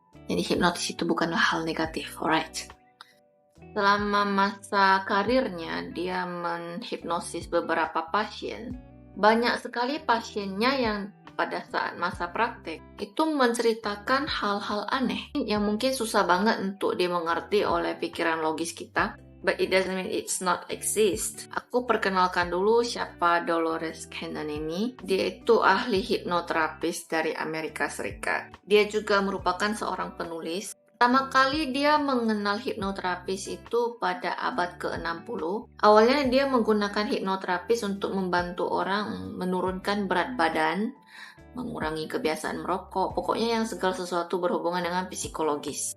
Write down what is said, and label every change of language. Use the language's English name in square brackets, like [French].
[Indonesian] Jadi hipnotis itu bukanlah hal negatif, alright? Selama masa karirnya, dia menghipnosis beberapa pasien. Banyak sekali pasiennya yang pada saat masa praktek itu menceritakan hal-hal aneh yang mungkin susah banget untuk dimengerti oleh pikiran logis kita. [English] But it doesn't mean it's not exist. [Indonesian] Aku perkenalkan dulu siapa Dolores Cannon ini. Dia itu ahli hipnoterapis dari Amerika Serikat. Dia juga merupakan seorang penulis. Pertama kali dia mengenal hipnoterapis itu pada abad ke-60. Awalnya dia menggunakan hipnoterapis untuk membantu orang menurunkan berat badan, mengurangi kebiasaan merokok, pokoknya yang segala sesuatu berhubungan dengan psikologis.